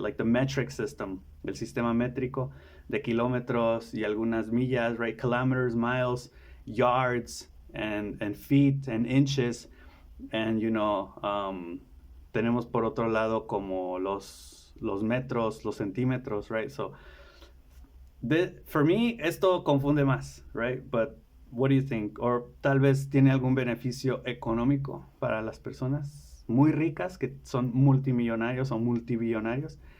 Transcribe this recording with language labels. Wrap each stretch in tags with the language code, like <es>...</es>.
<en>Like the metric system,</en> <es>el sistema métrico de kilómetros y algunas millas,</es> <en>right? Kilometers, miles, yards, and feet and inches.</en> <es>And, tenemos por otro lado como los metros, los centímetros, right?</es> <en>So, for me,</en> <es>esto confunde más,</es> <en>right? But what do you think?</en> <es>Or tal vez tiene algún beneficio económico para las personas muy ricas que son multimillonarios o multibillonarios.</es>